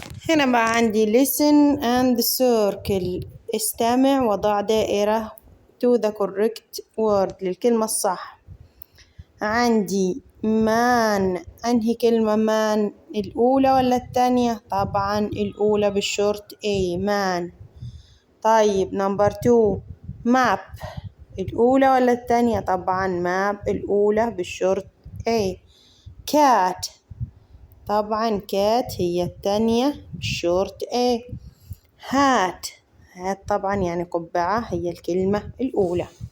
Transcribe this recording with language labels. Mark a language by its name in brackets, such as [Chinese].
[Arabic] هنا بقى عندي [English] listen and circle. [Arabic] استمع وضع دائرة [English] to the correct word [Arabic] للكلمة الصح. عندي man. أنهي كلمة man؟ الأولى ولا الثانية؟ طبعا الأولى بالشورت A man. [English] طيب number 2 map. [Arabic] الأولى ولا الثانية؟ طبعا map الأولى بالشورت A. [English] cat. [Arabic] طبعا cat هي الثانية بالشورت A. [English] hat. [Arabic] hat طبعا يعني قبعة هي الكلمة الأولى.